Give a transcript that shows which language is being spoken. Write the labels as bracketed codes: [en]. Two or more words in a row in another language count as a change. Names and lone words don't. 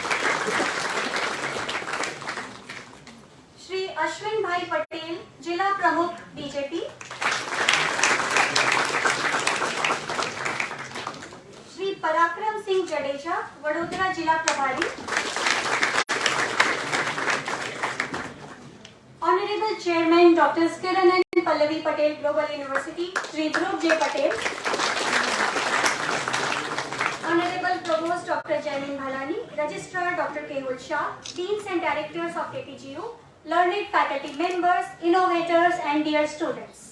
[en] Shri Ashwin Bhai Patel, [gu] જિલ્લા પ્રમુખ, [en] BJP. Shri Parakram Singh Jadeja, Vadodara [gu] જિલ્લા પ્રભારી. [en] Honorable Chairman Dr. Kiran and Pallavi Patel, Global University, Shri Dhruv J. Patel. Honorable Provost Dr. Jaimin Bhalani, Registrar Dr. Kehul Shah, Deans and Directors of KPGU, learned faculty members, innovators and dear students.